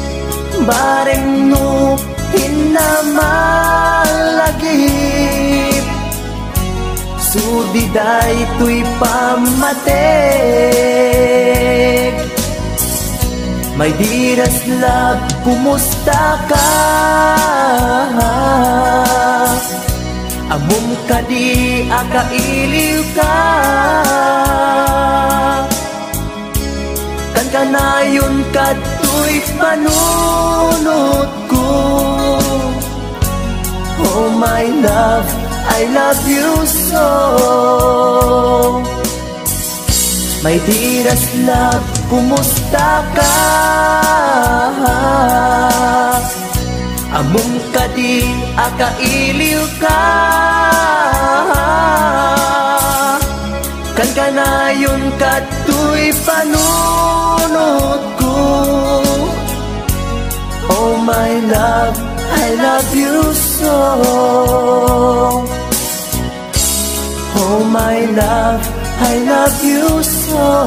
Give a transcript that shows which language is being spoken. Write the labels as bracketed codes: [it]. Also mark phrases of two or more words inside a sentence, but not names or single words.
[ilo] bareng no hinamalagip sudiday to'y pamatig. [en] My dearest love, [ilo] kumusta ka? Amom ka di akailiw ka. Kan kanayon ka to'y panunot ko. [en] Oh my love, I love you so. My dearest love, [ilo] kumusta ka? Among ka di akailiw ka. Kan kanayon ka to'y panunot ko. [en] Oh my love, I love you so. Oh my love, I love you so.